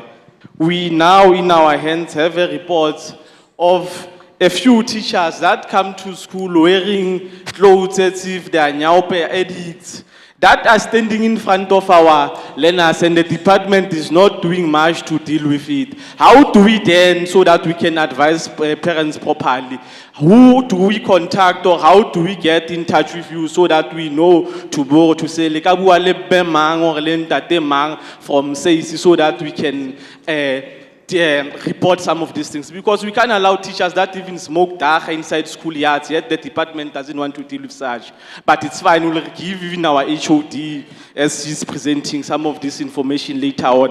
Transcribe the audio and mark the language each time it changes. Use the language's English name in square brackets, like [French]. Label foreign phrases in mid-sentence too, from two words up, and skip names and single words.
[English] We now, in our hands, have a report of a few teachers that come to school wearing clothes as if they are Nyaupe addicts, that are standing in front of our learners, and the department is not doing much to deal with it. How do we then, so that we can advise parents properly? Who do we contact, or how do we get in touch with you so that we know to say, [Southern Sotho] le ka bua le be mang or le ntate mang from SACE, so that we can report some of these things? [English] Because we can't allow teachers that even smoke dagga inside schoolyards, yet the department doesn't want to deal with such. But it's fine, we'll give even our HOD, as she's presenting, some of this information later on.